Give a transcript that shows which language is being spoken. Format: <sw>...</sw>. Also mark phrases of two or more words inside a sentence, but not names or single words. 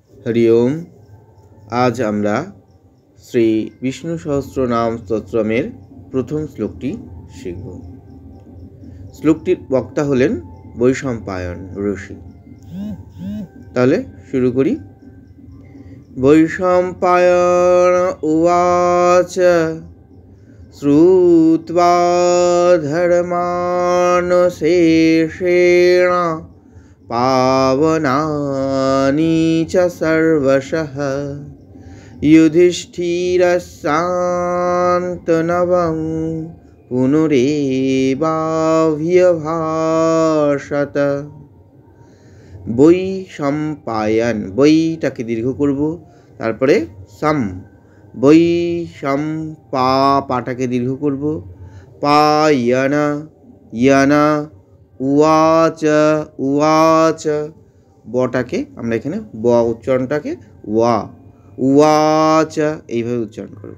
<sa>हरि ओम।</sa> <bn>আজ আমরা শ্রী বিষ্ণু সহস্রনাম স্তোত্রমের প্রথম শ্লোকটি শিখব। শ্লোকটির বক্তা হলেন বৈশম্পায়ন ঋষি। তাহলে শুরু করি।</bn> <sa>वैशम्पायन उवाच श्रुत्वा धर्मानशेषेण पावनानि च सर्वशः युधिष्ठिरस्सान्तनवं पुनरेवाभ्यभाषत।</sa> <bn>वैशम्पायन, বইটাকে দীর্ঘ করব, তারপরে সাম, বৈশম্পা, পাটাকে দীর্ঘ করব, পায়না ইয়ানা, উয়াচ উয়াচ, বটাকে আমরা এখানে ব উচ্চারণটাকে ওয়া, উয়াচ এইভাবে উচ্চারণ করব।</bn>